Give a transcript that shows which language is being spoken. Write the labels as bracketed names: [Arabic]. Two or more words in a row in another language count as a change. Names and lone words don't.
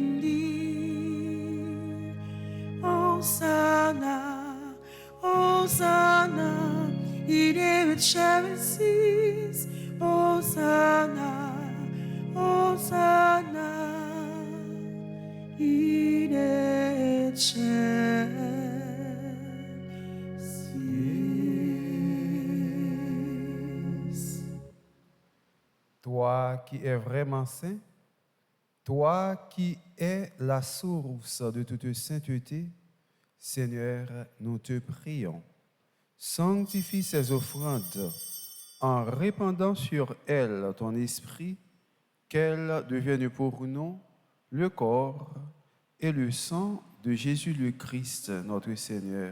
[Latin] Hosanna, Hosanna, in excelsis, Hosanna, Hosanna, in excelsis. [French] Toi qui es vraiment saint, toi qui es la source de toute sainteté, Seigneur, nous te prions. Sanctifie ces offrandes en répandant sur elle ton esprit, qu'elle devienne pour nous le corps et le sang de Jésus le Christ, notre Seigneur.